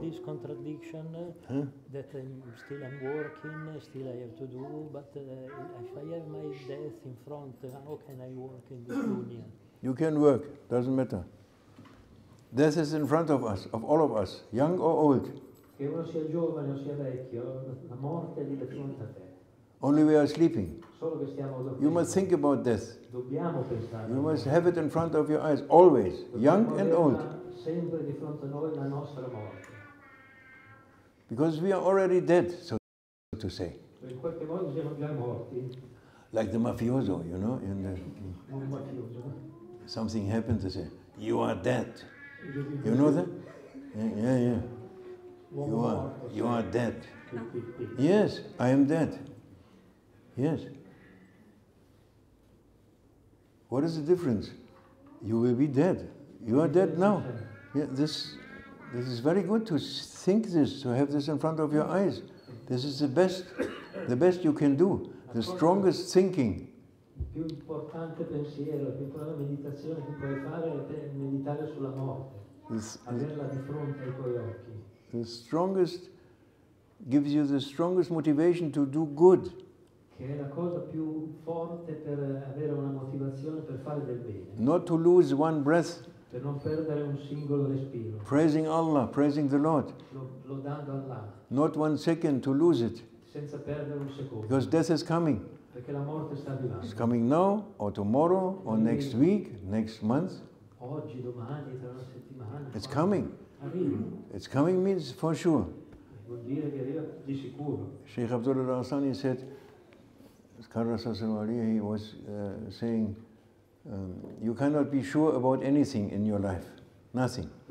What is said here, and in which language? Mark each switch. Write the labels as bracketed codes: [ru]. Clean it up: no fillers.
[en] in this contradiction that I'm working, still I have to do, but if I have my death in front, how can I work in this dunya? You can work, doesn't matter. Death is in front of us, of all of us, young or old. [it] Che uno sia giovane o sia vecchio, la morte è lì di fronte a te. [en] Only we are sleeping. [it] Solo che stiamo dormendo. [en] You must think about death. [it] Dobbiamo pensare. [en] You must have it in front of your eyes, always, young and old. [it] Sempre di fronte a noi la nostra morte. [en] Because we are already dead, so to say. [it] In qualche modo siamo già morti. [en] Like the mafioso, you know, [it] Un mafioso. [en] something happened, they say, you are dead. You know that? Yeah. You are dead. Yes, I am dead. Yes. What is the difference? You will be dead. You are dead now. Yeah, this is very good to think this, to have this in front of your eyes. This is the best you can do, the strongest thinking. [it] Il più importante pensiero, la più importante meditazione che puoi fare è meditare sulla morte, averla di fronte ai tuoi occhi. [en] The strongest gives you the strongest motivation to do good. [it] Che è la cosa più forte per avere una motivazione per fare del bene. [en] Not to lose one breath. [it] Per non perdere un singolo respiro. [en] Praising Allah, praising the Lord. [it] Lodando Allah. [en] Not 1 second to lose it. [it] Senza perdere un secondo. [en] Because death is coming. [it] Perché la morte sta arrivando. [en] It's coming now, or tomorrow, or next week, next month. [it] Oggi, domani, tra una settimana. [en] It's coming. [it] Arriva. [en] It's coming means for sure. [it] Vuol dire che arriva di sicuro. [en] Sheikh Abdullah Hassani said, he was saying, you cannot be sure about anything in your life. Nothing.